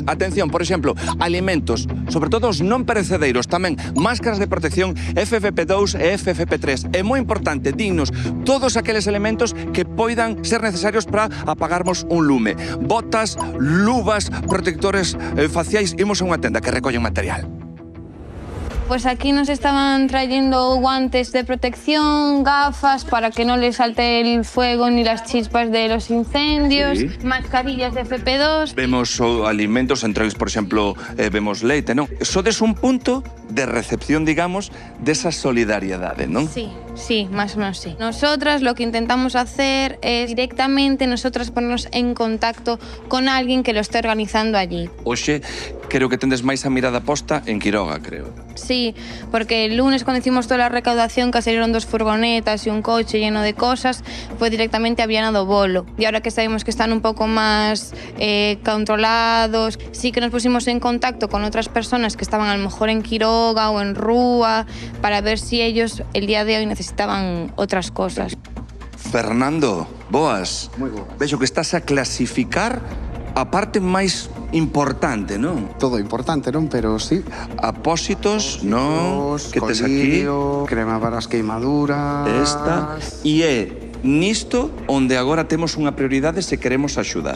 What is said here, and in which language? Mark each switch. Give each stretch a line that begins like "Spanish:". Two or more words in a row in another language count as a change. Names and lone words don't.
Galician: Atención, por exemplo, alimentos, sobre todo os non perecedeiros, tamén máscaras de protección FFP2 e FFP3. É moi importante, dignos, todos aqueles elementos que poidan ser necesarios para apagarmos un lume. Botas, luvas, protectores faciais. Imos a unha tenda que recolle material.
Spanish: Pues aquí nos estaban trayendo guantes de protección, gafas para que no les salte el fuego ni las chispas de los incendios, sí. Mascarillas de FP2. Vemos alimentos, entre ellos, por ejemplo, vemos leite, ¿no?
Galician: Sodes un punto de recepción, digamos, de esa solidaridad, ¿no?
Spanish: Sí, sí, más o menos sí. Nosotras lo que intentamos hacer es directamente nosotras ponernos en contacto con alguien que lo esté organizando allí.
Galician: Oxe, creo que tendes máis a mirada posta en Quiroga, creo.
Spanish: Sí, porque el lunes cuando hicimos toda la recaudación, que salieron 2 furgonetas y un coche lleno de cosas, fue directamente a Viana do Bolo. Y ahora que sabemos que están un poco más controlados, sí que nos pusimos en contacto con otras personas que estaban a lo mejor en Quiroga o en Rúa, para ver si ellos el día de hoy necesitaban otras cosas.
Galician: Fernando, boas. Moi boas. Vexo que estás a clasificar a parte máis importante, non? Todo importante, non? Pero sí. Apósitos, non? Que tes aquí? Colirio, crema para as queimaduras... Esta. E é nisto onde agora temos unha prioridade se queremos axudar.